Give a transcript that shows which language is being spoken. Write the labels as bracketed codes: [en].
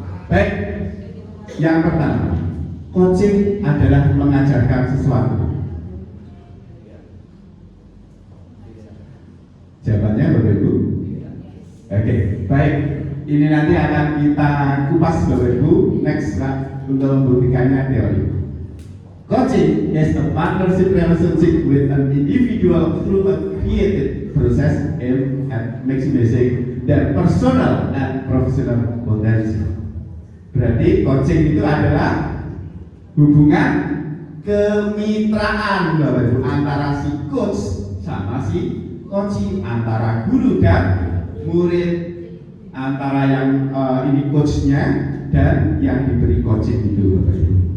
[id] Baik, yang pertama, coaching adalah mengajarkan sesuatu. Jawabannya Bapak Ibu? Oke, baik. Ini nanti akan kita kupas Bapak Ibu. Next untuk membuktikannya teori. [en] Coaching is a partnership relationship with an individual through a creative process aimed at maximizing their personal and professional potential. [id] Berarti coaching itu adalah hubungan kemitraan Bapak Ibu antara si coach sama si coaching, antara guru dan murid, antara yang ini coachnya dan yang diberi coaching itu Bapak Ibu.